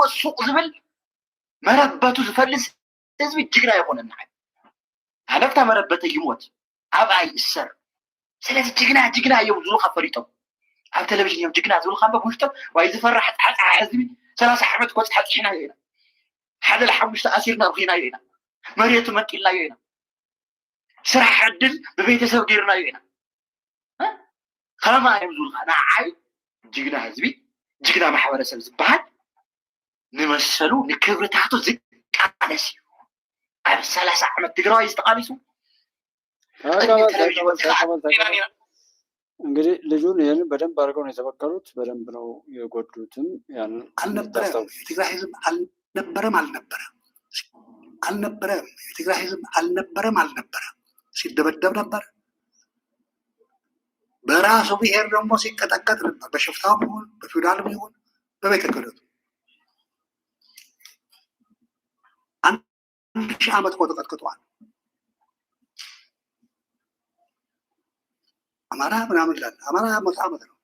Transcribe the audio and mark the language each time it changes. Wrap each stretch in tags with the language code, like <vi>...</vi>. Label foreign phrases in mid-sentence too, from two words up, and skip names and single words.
<ti>ሱቅ ዝብል መረበቱ ዝፈልስ ህዝቢ ጅግና ይኾነና ንዓይ ሃለፍታ መረበተ ይሞት ኣብኣይ እሰር። ስለዚ ጅግና እዮም ዝብሉካ ፈሪጦም ኣብ ቴሌቪዥን እዮም ጅግና ዝብሉካ በውሽጦም ዋይ ዝፈራሕ ፃዕፃ ህዝቢ 30 ዓመት ኮፅ ሓፂሕና ኢና ሓደ ለ5 ኣሲርና ብኺናዮ ኢና መሬቱ መንጢልናዮ ኢና ስራሕ ዕድል ብቤተሰብ ገይርናዮ ኢና ከማ እዮም ዝብሉካ ንዓይ ጅግና ህዝቢ ጅግና ማሕበረሰብ ዝበሃል ንመሰሉ ንክብርታቱ ዝቃለስ እዩ። ኣብ 30 ዓመት ትግራዋይ ዝተቃሊሱ</ti> <am>እንግዲህ ልጁን ይህን በደንብ አድርገው ነው የተበቀሉት። በደንብ ነው የጎዱትም። ያን አልነበረም የትግራይ ህዝብ አልነበረም የትግራይ ህዝብ አልነበረም ሲደበደብ ነበር። በራሱ ብሔር ደግሞ ሲቀጠቀጥ ነበር። በሽፍታውም ይሁን በፊውዳልም ይሁን በቤተ ክህነቱ 1000 ዓመት እኮ ተቀጥቅጧል። አማራ ምናምን ይላል። አማራ 100 ዓመት ነው።</am>